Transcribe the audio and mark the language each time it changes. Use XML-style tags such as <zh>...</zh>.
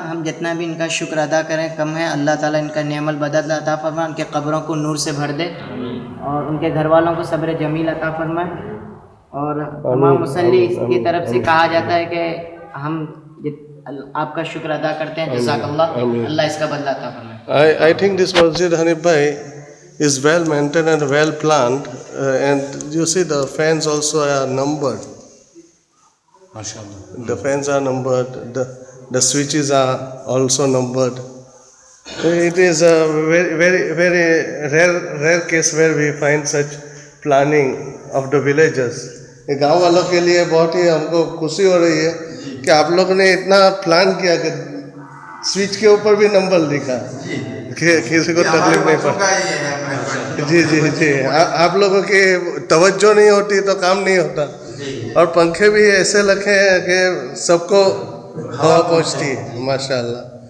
<hi>हम जितना भी इनका शुक्र अदा करें कम है। अल्लाह ताला इनका नेमल बदल अता फरमाए, उनके कब्रों को नूर से भर दे और उनके घर वालों को सब्र जमील अता फरमाए। और तमाम मुसल्ली की तरफ से कहा जाता है कि हम आपका शुक्र अदा करते हैं। जज़ाकल्लाह, अल्लाह इसका बदला अता फरमाए।</hi> <en>I think this masjid, Hanif bhai, is well maintained and well planned, and you see the fans also are numbered.</en> <hi>माशाल्लाह,</hi> <en>The fans are numbered. The switches are also numbered. It is a very rare case where we find such planning of the villagers.</en> <hi>गांव वालों के लिए बहुत ही हमको खुशी हो रही है कि आप लोगों ने इतना प्लान किया कि स्विच के ऊपर भी नंबर लिखा कि किसी को तकलीफ नहीं पड़ती। जी जी जी। आप लोगों की तवज्जो नहीं होती तो काम नहीं होता। और पंखे भी ऐसे रखे हैं कि सबको हवा पहुँचती है, माशाल्लाह।</hi>